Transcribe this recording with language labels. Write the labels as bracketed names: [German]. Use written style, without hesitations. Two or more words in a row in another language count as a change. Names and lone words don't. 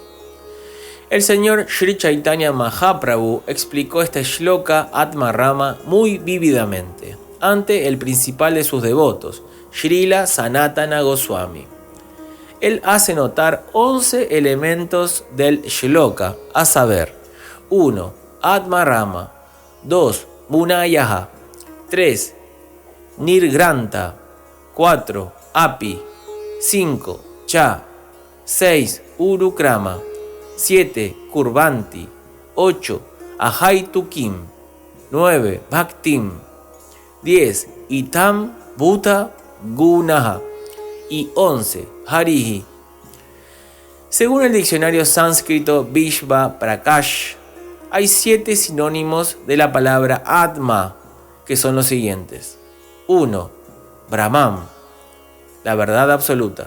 [Spanish] El señor Sri Chaitanya Mahaprabhu explicó este shloka Atma-rama muy vívidamente ante el principal de sus devotos, Srila Sanatana Goswami. Él hace notar 11 elementos del shloka, a saber: 1. Atma-rama, 2. Munayaha, 3. Nirgranta, 4. Api, 5. Cha, 6. Urukrama, 7. Kurvanti, 8. Ahaitukim, 9. Bhaktim, 10. [Sanskrit] Itam Bhuta Gunaha [Spanish] y 11. Harihi. Según el diccionario sánscrito Vishva Prakash, hay 7 sinónimos de la palabra Atma, que son los siguientes: 1. Brahman, la verdad absoluta.